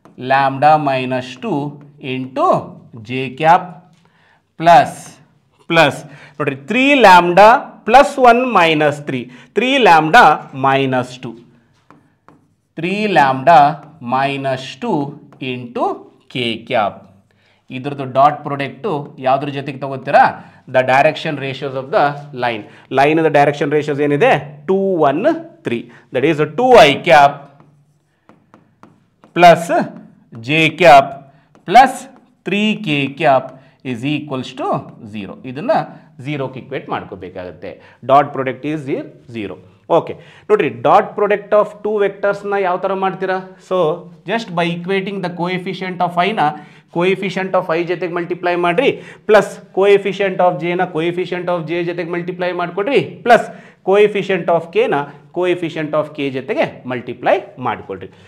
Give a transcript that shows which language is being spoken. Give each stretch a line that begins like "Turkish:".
English: lambda minus 2 into j cap plus ನೋಡ್ರಿ 3 lambda plus 1 minus 3, 3 lambda minus 2, 3 lambda minus 2 into k cap.
Kannada: ಇದ್ರದ್ದು dot product ಯಾವುದ್ರ ಜೊತೆಗೆ ತಗೋತೀರಾ?
English: The direction ratios of the line.
Kannada: ಲೈನದ direction ratios ಏನಿದೆ?
English: 2, 1, 3, that is 2i cap plus j cap plus 3k cap is equals to 0.
Kannada: ಇದನ್ನು 0ಕ್ಕೆ equate ಮಾಡ್ಕೋಬೇಕಾಗುತ್ತೆ.
English: Dot product is 0.
Kannada: Okay, ನೋಡ್ರಿ, dot product of 2 ವೆಕ್ಟರ್ಸ್ನ ಯಾವ ಥರ ಮಾಡ್ತೀರಾ? So just by ಇಕ್ವೇಟಿಂಗ್ the coefficient of ಐನ coefficient of I ಜೊತೆಗೆ multiply ಮಾಡಿರಿ, plus coefficient of ಜೆನ coefficient of J ಜೊತೆಗೆ ಮಲ್ಟಿಪ್ಲೈ ಮಾಡಿಕೊಡ್ರಿ, plus coefficient of ಕೆನ coefficient of K ಜೊತೆಗೆ ಮಲ್ಟಿಪ್ಲೈ ಮಾಡಿಕೊಡ್ರಿ.